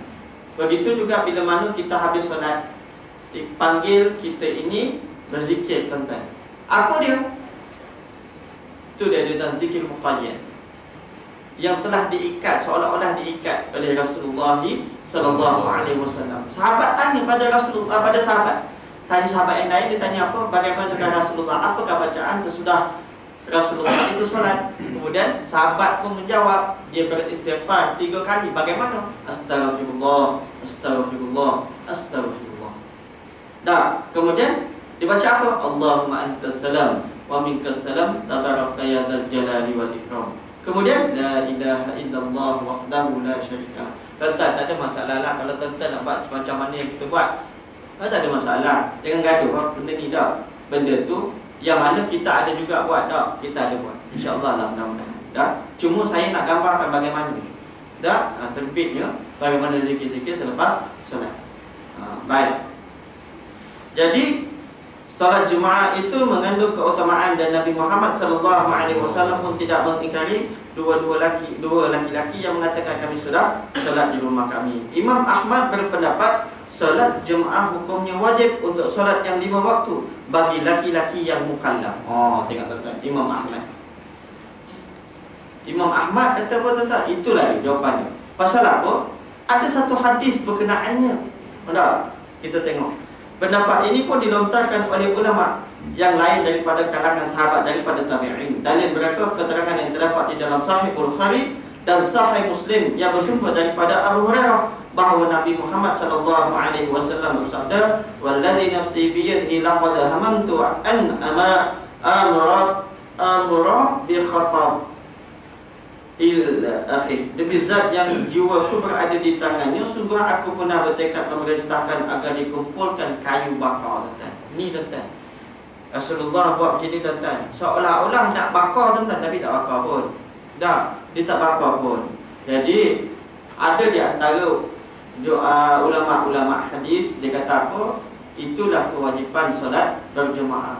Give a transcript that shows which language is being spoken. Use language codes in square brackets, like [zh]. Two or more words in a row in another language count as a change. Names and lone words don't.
[ms] Begitu juga bila mana kita habis solat, dipanggil kita ini berzikir tuan-tuan. Apa dia? Itu dia tuan, zikir muqayyad yang telah diikat, seolah-olah diikat oleh Rasulullah [ar] صلى الله عليه وسلم. [ms] Sahabat tanya pada Rasulullah, pada sahabat. Tanya sahabat yang lain, dia tanya apa? Bagaimana dengan Rasulullah? Apakah bacaan sesudah Rasulullah itu solat? Kemudian sahabat pun menjawab, dia beristighfar 3 kali. Bagaimana? [ar] أستغفر الله، أستغفر الله، أستغفر الله. [ms] Dah, kemudian dibaca apa? [ar] اللهم أنت السلام ومنك السلام تباركت يا ذا الجلال والإكرام. [ms] Kemudian [ar] لا إله إلا الله وحده لا شريك. [ms] Tuan-tuan, tak ada masalah lah kalau tuan-tuan nak buat semacam mana yang kita buat. Tak ada masalah. Jangan gaduh benda ni dah. Benda tu yang mana kita ada juga buat dah. Kita ada buat. InsyaAllah lah mudah-mudahan. Dah. Cuma saya nak gambarkan bagaimana. Dah. Terbitnya bagaimana zikir-zikir selepas solat. [id] Baik. Jadi salat Jumaat itu mengandung keutamaan dan Nabi Muhammad [ar] صلى الله عليه وسلم [id] pun tidak mengingkari dua laki-laki yang mengatakan kami sudah salat di rumah kami. Imam Ahmad berpendapat salat Jumaat hukumnya wajib untuk salat yang 5 waktu bagi laki-laki yang mukallaf. [ms] Tengok tuan-tuan, Imam Ahmad. Imam Ahmad kata apa tuan-tuan? Itulah dia jawapannya. Pasal apa? Ada satu hadis berkenaannya. Kita tengok. Pendapat ini pun dilontarkan oleh ulama yang lain daripada kalangan sahabat, daripada tabi'in. Dalil mereka keterangan yang terdapat di dalam Sahih Bukhari dan Sahih Muslim yang bersumber daripada Abu Hurairah bahawa Nabi Muhammad [ar] صلى الله عليه وسلم [ms] bersabda, [ar] "والذي نفسي بيده لقد هممت أن آمر بحطب أخي." [ms] Demi zat yang jiwaku berada di tangannya, sungguh aku pernah bertekad memerintahkan agar dikumpulkan kayu bakar, tuan-tuan. Ni tuan-tuan, Rasulullah buat macam ni tuan-tuan. Seolah-olah nak bakar tuan-tuan, tapi tak bakar pun. Dah, dia tak bakar pun. Jadi ada di antara ulama-ulama hadis, dia kata apa? Itulah kewajipan solat berjemaah.